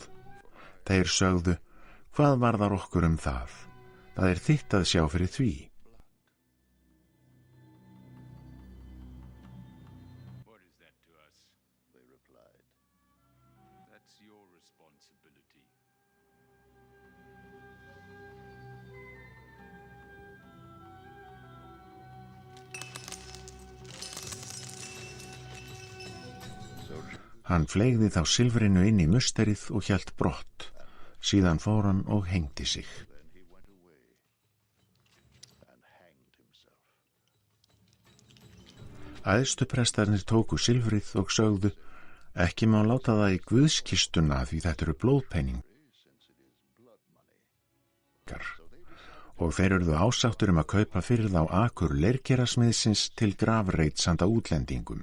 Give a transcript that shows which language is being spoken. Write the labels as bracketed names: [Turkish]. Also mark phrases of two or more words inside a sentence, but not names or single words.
[Icelandic] Þeir sögðu, hvað varðar okkur það? Það þitt að sjá fyrir því. [English] What is that to us? They replied. That's your responsibility. [Icelandic] Hann fleygði þá silfrinu inn í musterið og hélt brott. Síðan fór hann og hengdi sig. [English] Then he went away and hanged himself. [Icelandic] Æðstuprestarnir tóku silfrið og sögðu, ekki má láta það í Guðskistuna því þetta eru blóðpeningar. og þeir urðu ásáttur að kaupa fyrir þá akur leirkerasmiðsins til grafreits handa útlendingum.